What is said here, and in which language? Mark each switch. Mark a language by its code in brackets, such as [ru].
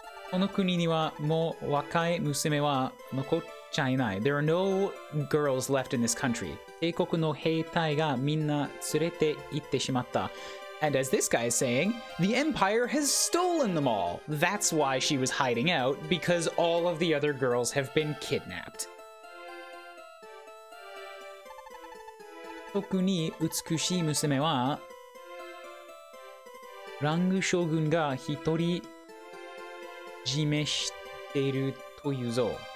[ja] この国にはもう若い娘は残っちゃいない. [en] There are no girls left in this country. [ja] 帝国の兵隊がみんな連れて行ってしまった. [en] And as this guy is saying, the Empire has stolen them all. That's why she was hiding out, because all of the other girls have been kidnapped. [ja] 特に美しい娘はラング将軍が一人占めしているというぞ。